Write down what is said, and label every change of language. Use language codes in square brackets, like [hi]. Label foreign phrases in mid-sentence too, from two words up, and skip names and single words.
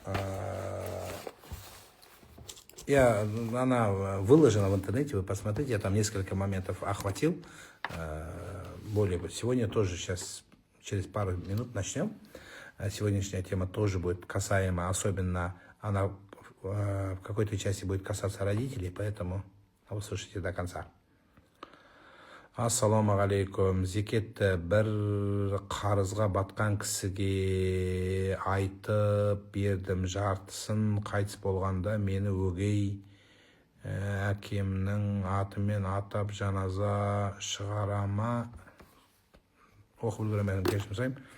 [ru] Она выложена в интернете, вы посмотрите, я там несколько моментов охватил. Сегодня тоже сейчас, через пару минут начнем. Сегодняшняя тема тоже будет касаема, особенно она в какой-то части будет касаться родителей, поэтому услышите до конца. [ar] السلام عليكم. [kk] Зекетті бір қарызға батқан кісіге айтып бердім. Жартысын қайтыс болғанда мені өгей әкемнің атымен атап жаназа шығарама. Оқып үлгеремін, кешірім сұраймын.